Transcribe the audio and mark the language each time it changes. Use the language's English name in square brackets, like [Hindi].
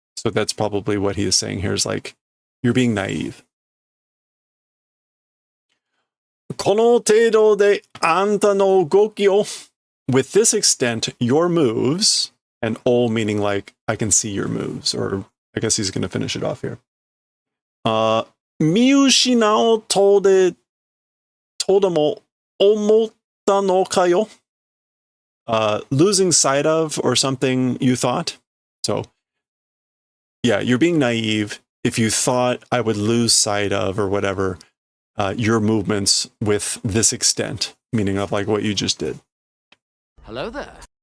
[English] So that's probably what he is saying here is like, you're being naive. [Japanese] この程度であんたの動きを [English] with this extent, your moves, and all meaning like, I can see your moves, or I guess he's going to finish it off here. [Japanese] 見失おうとでも思ったのかよ? [English] Losing sight of or something you thought. So, yeah, you're being naive. If you thought I would lose sight of or whatever, your movements with this extent, meaning of like what you just did. Hello there.